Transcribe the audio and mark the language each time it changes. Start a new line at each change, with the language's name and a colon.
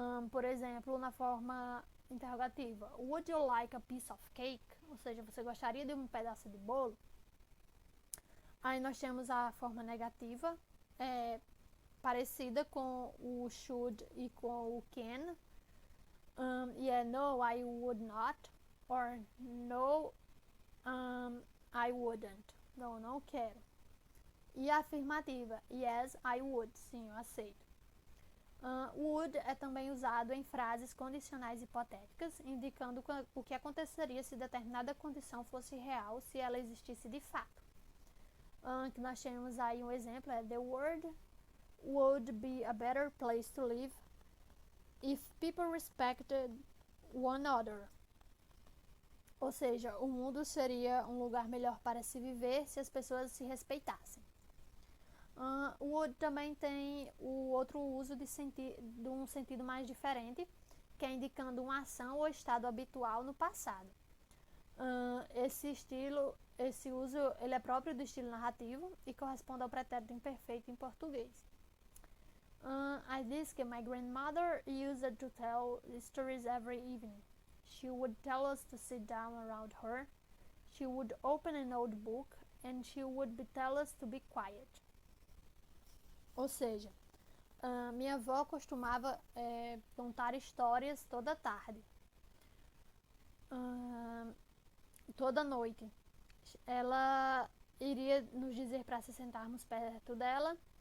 Portuguese: Por exemplo, na forma interrogativa,
English: would you like a piece of cake?
Portuguese: Ou seja, você gostaria de um pedaço de bolo? Aí nós temos a forma negativa, parecida com o should e com o can. E é
English: no, I would not, or no, I wouldn't.
Portuguese: Não, não quero. E a afirmativa,
English: yes, I would.
Portuguese: Sim, eu aceito. Would é também usado em frases condicionais hipotéticas, indicando o que aconteceria se determinada condição fosse real, se ela existisse de fato. Que nós temos aí um exemplo, é
English: the world would be a better place to live if people respected one another.
Portuguese: Ou seja, o mundo seria um lugar melhor para se viver se as pessoas se respeitassem. O would também tem o outro uso de um sentido mais diferente, que é indicando uma ação ou estado habitual no passado. Esse uso ele é próprio do estilo narrativo e corresponde ao pretérito imperfeito em português.
English: I
Portuguese: disse que
English: my grandmother used to tell stories every evening. She would tell us to sit down around her. She would open an old book and she would tell us to be quiet.
Portuguese: Ou seja, minha avó costumava contar histórias toda tarde, toda noite. Ela iria nos dizer para se sentarmos perto dela.